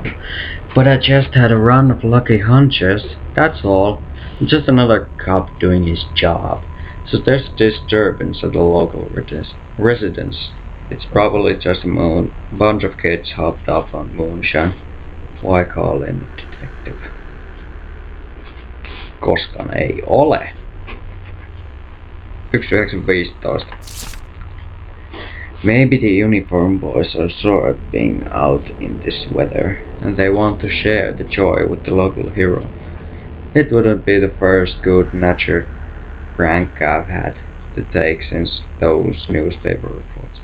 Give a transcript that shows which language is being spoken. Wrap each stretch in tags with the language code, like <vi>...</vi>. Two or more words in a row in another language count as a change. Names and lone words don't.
<en>But I just had a run of lucky hunches, that's all. Just another cop doing his job. So there's a disturbance at the local residence. It's probably just a bunch of kids hopped up on moonshine. Why call in a detective?</en> <fi>Koskaan ei ole. 1915.</fi> <en>Maybe the uniform boys are sore at being out in this weather, and they want to share the joy with the local hero. It wouldn't be the first good-natured prank I've had to take since those newspaper reports.</en>